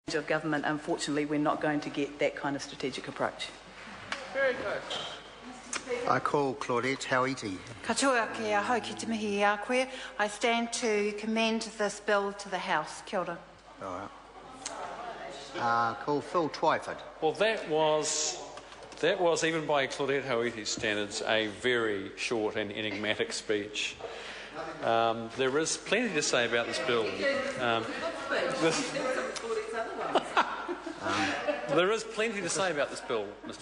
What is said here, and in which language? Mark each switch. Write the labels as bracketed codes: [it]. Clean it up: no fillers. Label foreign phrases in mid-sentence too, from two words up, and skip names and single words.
[en] of government, unfortunately, we're not going to get that kind of strategic approach. Very good. I call Claudette Hauiti. [mi] Katoa kia hau ki te mihi a koe. [en] I stand to commend this bill to the House. [mi] Kia ora. [en] All right. Call Phil Twyford. Well, that was, even by Claudette Hauiti's standards, a very short and enigmatic speech. There is plenty to say about this bill. There is plenty to say about this bill, Mr.